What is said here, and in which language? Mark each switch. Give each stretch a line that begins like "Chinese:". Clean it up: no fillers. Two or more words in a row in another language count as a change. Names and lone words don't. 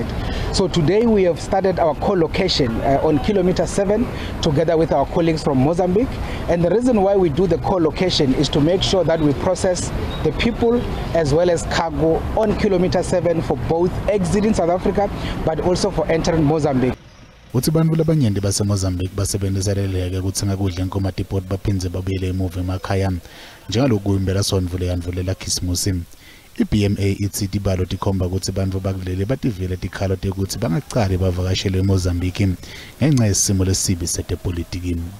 English: So today we have started our co-location on kilometer 7 together with our colleagues from Mozambique. And the reason why we do the co-location is to make sure that we process the people as well as cargo on kilometer 7 for both exiting South Africa but also for entering Mozambique.
Swati: Uthi bantu labanyenti baseMozambique basebenzisa leleke ukuthenga kudla enkomatipoti baphindze babuyele emuva emakhaya njengaloku impela sonvule yandvulela khisimusi. I-BMA ithi tibalo tikhomba ukuthi bantu bakuleli bativile tikhalo tekuthi bangacali bavakashele eMozambique ngenxa yesimo lesibi setepolitiki.